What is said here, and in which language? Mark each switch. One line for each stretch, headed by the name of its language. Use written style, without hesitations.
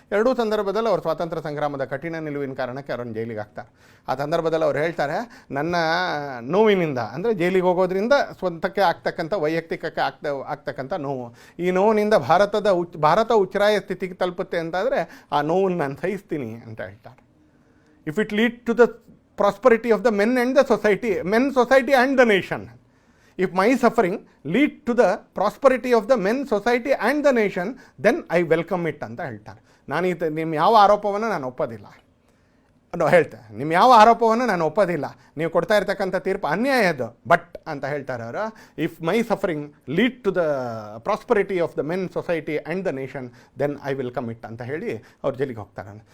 Kannada: 2 ಸಂದರ್ಭದಲ್ಲಿ ಅವರು ಸ್ವಾತಂತ್ರ್ಯ ಸಂಗ್ರಾಮದ ಕಠಿಣ ನಿಲುವಿನ ಕಾರಣಕ್ಕೆ ಅವರನ್ನು ಜೈಲಿಗೆ ಹಾಕ್ತಾರೆ. ಆ ಸಂದರ್ಭದಲ್ಲಿ ಅವ್ರು ಹೇಳ್ತಾರೆ, ನನ್ನ ನೋವಿನಿಂದ, ಅಂದರೆ ಜೈಲಿಗೆ ಹೋಗೋದ್ರಿಂದ ಸ್ವಂತಕ್ಕೆ ಆಗ್ತಕ್ಕಂಥ, ವೈಯಕ್ತಿಕಕ್ಕೆ ಆಗ್ತಕ್ಕಂಥ ನೋವು, ಈ ನೋವಿನಿಂದ ಭಾರತ ಉಚ್ಛ್ರಾಯ ಸ್ಥಿತಿಗೆ ತಲುಪುತ್ತೆ ಅಂತಾದರೆ ಆ ನೋವನ್ನು ನಾನು ಸಹಿಸ್ತೀನಿ ಅಂತ ಹೇಳ್ತಾರೆ.
English: If it leads to the prosperity of the men and the society and the nation, if my suffering lead to the prosperity of the men, society and the nation, then I welcome it
Kannada: ಅಂತ ಹೇಳ್ತಾರೆ. ನಿಮ್ಮ ಯಾವ ಆರೋಪವನ್ನು ನಾನು ಒಪ್ಪೋದಿಲ್ಲ, ನಿಮ್ಮ ಯಾವ ಆರೋಪವನ್ನು ನಾನು ಒಪ್ಪೋದಿಲ್ಲ, ನೀವು ಕೊಡ್ತಾ ಇರ್ತಕ್ಕಂಥ ತೀರ್ಪು ಅನ್ಯಾಯದ್ದು, ಬಟ್ ಅಂತ ಹೇಳ್ತಾರೆ ಅವರು,
English: if my suffering lead to the prosperity of the men, society and the nation, then I will come it
Kannada: ಅಂತ ಹೇಳಿ ಅವ್ರು ಜೈಲಿಗೆ ಹೋಗ್ತಾರೆ.